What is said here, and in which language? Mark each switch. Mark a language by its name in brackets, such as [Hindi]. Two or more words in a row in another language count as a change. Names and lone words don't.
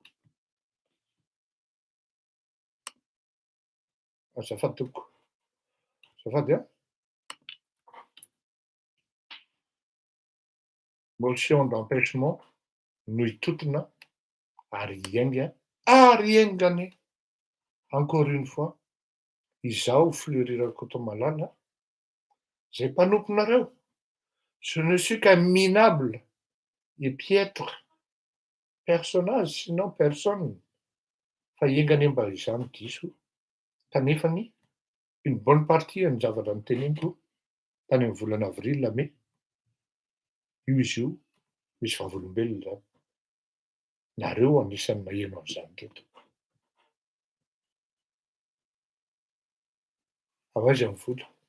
[Malagasy] Azafady tompoko. Azafady a. [French] Motion d'empêchement [Malagasy] no hitotona ary hiaingany [French] encore une fois [Malagasy] izao Fleury Rakotomalala zay mpanomponareo. [French] Je ne suis qu'un minable et piètre personnage, sinon personne. [Malagasy] Fa hiaingany mba izany diso kanefany [French] une bonne partie [Malagasy] ny zavatra niteneniko tany amin'ny volana [French] avril mai [Malagasy] io izy io misy vavolombelona zany. Nareo anisan'ny maheno an'izany teto. Avaiza ny vola?